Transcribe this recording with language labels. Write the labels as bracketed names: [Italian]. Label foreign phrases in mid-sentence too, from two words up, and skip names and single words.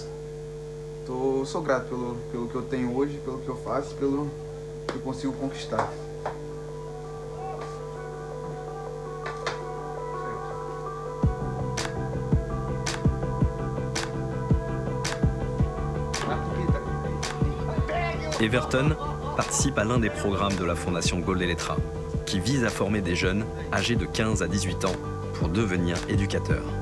[Portuguese] Sou grato pelo que eu tenho hoje, pelo que eu faço, pelo que eu consigo conquistar. [French] Everton participe à l'un des programmes de la Fondation Gold Letra, qui vise à former des jeunes âgés de 15 à 18 ans pour devenir éducateurs.